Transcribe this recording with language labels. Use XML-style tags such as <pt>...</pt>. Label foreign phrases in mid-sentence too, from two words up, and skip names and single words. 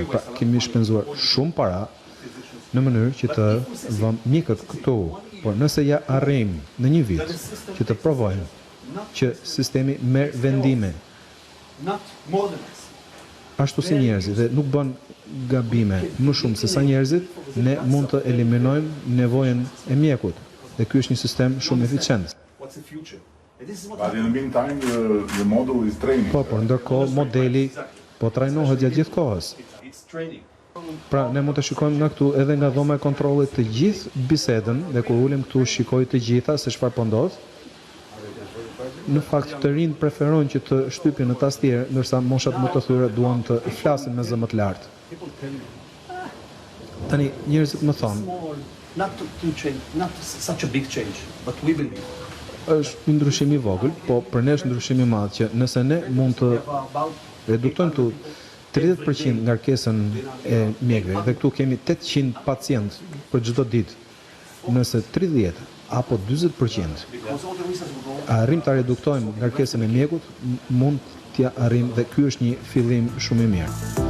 <sq>Pra kemi shpenzuar shumë para në mënyrë që të vëmë mjekët këtu, por nëse ja arrijmë në një vit që të provojmë që sistemi merr vendime ashtu si njerëzit dhe nuk bën gabime më shumë se sa njerëzit, ne mund të eliminojmë nevojën e mjekut. Dhe ky është një sistem shumë eficient.</sq> <en>But in the meantime, the model is training.</en> <sq>Por ndërkohë modeli po trajnohet gjatë gjithë kohës. Pra ne mund të shikojmë nga këtu edhe nga dhoma e kontrollit të gjithë bisedën, dhe kur ulem këtu shikoj të gjitha se çfarë po ndodh. Në fakt të rinj preferojnë që të shtypin në tastier, ndërsa moshat më të thyra duan të flasin me zë më të lartë. Tani njerëzit më thonë,</sq> <en>not such a big change, but we believe.</en> <sq>Është një ndryshim i vogël, po për ne është ndryshim i madh që nëse ne mund të reduktojmë tu 30% ngarkesën e mjekëve, dhe këtu kemi 800 pacient për çdo ditë, nëse 30 apo 40% arrim ta reduktojmë ngarkesën e mjekut, mund t'ja arrim, dhe ky është një fillim shumë i mirë.</sq>